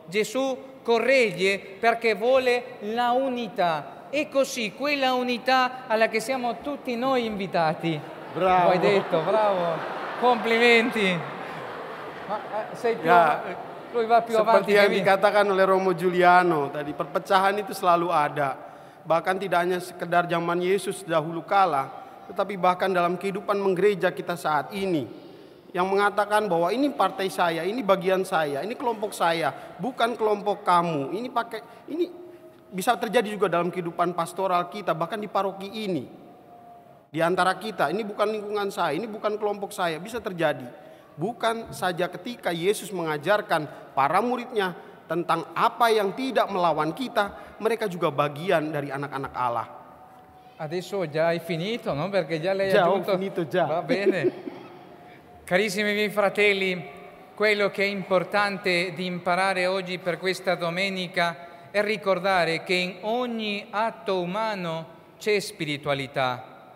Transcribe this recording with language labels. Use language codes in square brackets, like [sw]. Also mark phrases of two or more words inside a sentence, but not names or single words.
[it] Gesù corregge perché vuole la unità. E così, quella unità alla che siamo tutti noi invitati. Bravo. Lo hai detto, bravo. Complimenti. Ma sei più, lui va più avanti [id] Seperti yang [it] che me. [id] dikatakan oleh Romo Giuliano tadi, perpecahan itu selalu ada. Bahkan tidak hanya sekedar zaman Yesus dahulu kala, tetapi bahkan dalam kehidupan menggereja kita saat ini. Yang mengatakan bahwa ini partai saya, ini bagian saya, ini kelompok saya, bukan kelompok kamu. Ini bisa terjadi juga dalam kehidupan pastoral kita, bahkan di paroki ini. Di antara kita, ini bukan lingkungan saya, ini bukan kelompok saya, bisa terjadi. Bukan saja ketika Yesus mengajarkan para muridnya tentang apa yang tidak melawan kita, mereka juga bagian dari anak-anak Allah. [it] Adesso già hai finito, no? Perché già lei Già, ha ho aggiunto. finito già. Va bene. Carissimi miei fratelli, quello che è importante di imparare oggi per questa domenica è ricordare che in ogni atto umano c'è spiritualità.